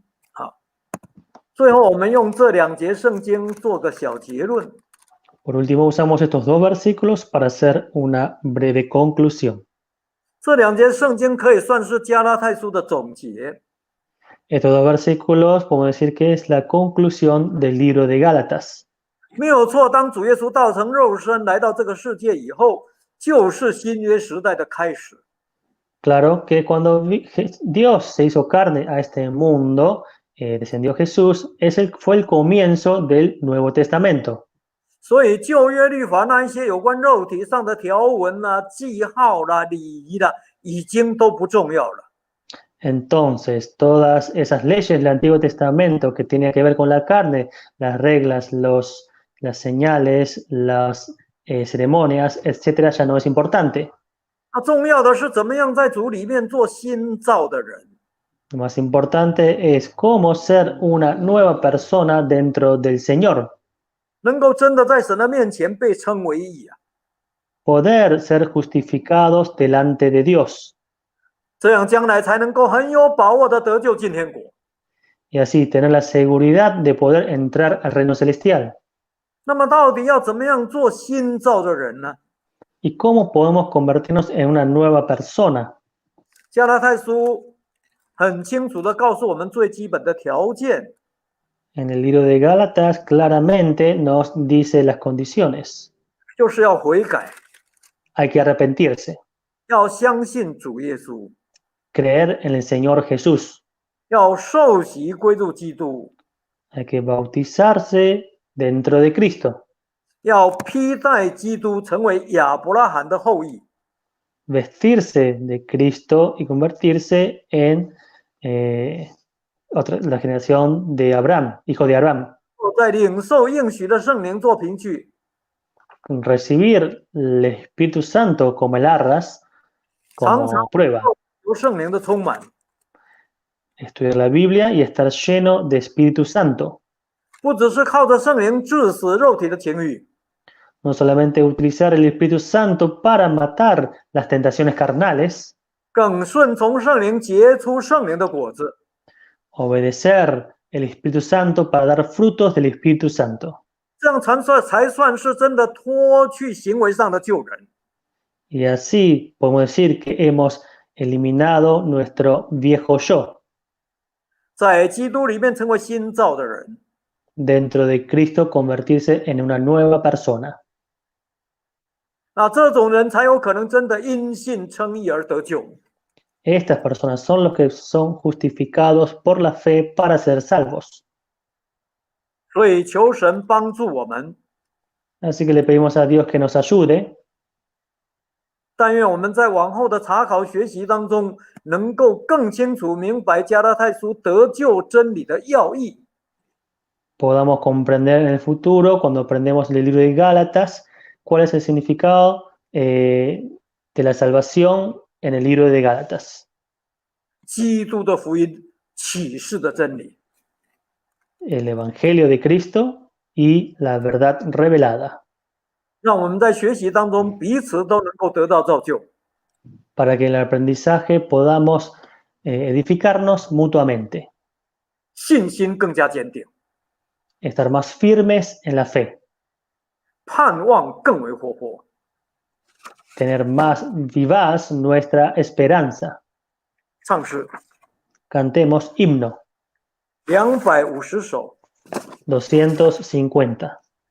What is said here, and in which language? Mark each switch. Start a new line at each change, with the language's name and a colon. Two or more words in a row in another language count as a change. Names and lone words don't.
Chinese: 好，最后我们用这2节圣经做个小结论。
Spanish: Por último, usamos estos dos versículos para hacer una breve conclusión.
Chinese: 这2节圣经可以算是加拉太书的总结。
Spanish: Estos dos versículos podemos decir que es la conclusión del libro de Gálatas.
Chinese: 没有错，当主耶稣道成肉身来到这个世界以后，就是新约时代的开始。
Spanish: Claro que cuando Dios se hizo carne a este mundo, descendió Jesús, fue el comienzo del Nuevo Testamento.
Chinese: 所以旧约律法那一些有关肉体上的条文啦、记号啦、礼仪啦，已经都不重要了。
Spanish: Entonces, todas esas leyes del Antiguo Testamento que tenían que ver con la carne, las reglas, las señales, las ceremonias, etcétera, ya no es importante.
Chinese: 那重要的是怎么样在主里面做新造的人。
Spanish: Lo más importante es cómo ser una nueva persona dentro del Señor.
Chinese: 能够真的在神的面前被称为义啊，
Spanish: Poder ser justificados delante de Dios.
Chinese: 这样将来才能够很有把握的得救进天国。
Spanish: Y así tener la seguridad de poder entrar al reino celestial.
Chinese: 那么到底要怎么样做新造的人呢？
Spanish: ¿Y cómo podemos convertirnos en una nueva persona?
Chinese: 加拉太书很清楚的告诉我们最基本的条件，
Spanish: En el libro de Gálatas claramente nos dice las condiciones.
Chinese: 就是要悔改，
Spanish: Hay que arrepentirse,
Chinese: 要相信主耶稣，
Spanish: creer en el Señor Jesús.
Chinese: 要受洗归入基督，
Spanish: Hay que bautizarse dentro de Cristo,
Chinese: 要披戴基督，成为亚伯拉罕的后裔，
Spanish: vestirse de Cristo y convertirse en la generación de Abraham, hijo de Abraham.
Chinese: 在领受应许的圣灵做凭据，
Spanish: Recibir el Espíritu Santo como el arras,
Chinese: 常常
Spanish: como prueba.
Chinese: 由圣灵的充满，
Spanish: Estudiar la Biblia y estar lleno de Espíritu Santo.
Chinese: 不只是靠着圣灵致死肉体的情欲，
Spanish: No solamente utilizar el Espíritu Santo para matar las tentaciones carnales,
Chinese: 更顺从圣灵结出圣灵的果子，
Spanish: obedecer el Espíritu Santo para dar frutos del Espíritu Santo.
Chinese: 这样才算是真的脱去行为上的旧人。
Spanish: Y así podemos decir que hemos eliminado nuestro viejo yo.
Chinese: 在基督里面成为新造的人，
Spanish: Dentro de Cristo convertirse en una nueva persona.
Chinese: 那这种人才有可能真的因信称义而得救。
Spanish: Estas personas son los que son justificados por la fe para ser salvos.
Chinese: 所以求神帮助我们，
Spanish: Así que le pedimos a Dios que nos ayude.
Chinese: 但愿我们在往后的查考学习当中，能够更清楚明白加拉太书得救真理的要义，
Spanish: Podamos comprender en el futuro, cuando aprendemos el libro de Gálatas, cuál es el significado de la salvación en el libro de Gálatas.
Chinese: 基督的福音启示的真理。
Spanish: El Evangelio de Cristo y la verdad revelada.
Chinese: 让我们在学习当中彼此都能够得到造就，
Spanish: Para que en el aprendizaje podamos edificarnos mutuamente.
Chinese: 信心更加坚定，
Spanish: Estar más firmes en la fe.
Chinese: 盼望更为活泼。
Spanish: Tener más vivaz nuestra esperanza.
Chinese: 唱诗
Spanish: Cantemos himno
Chinese: 250首。
Spanish: 250.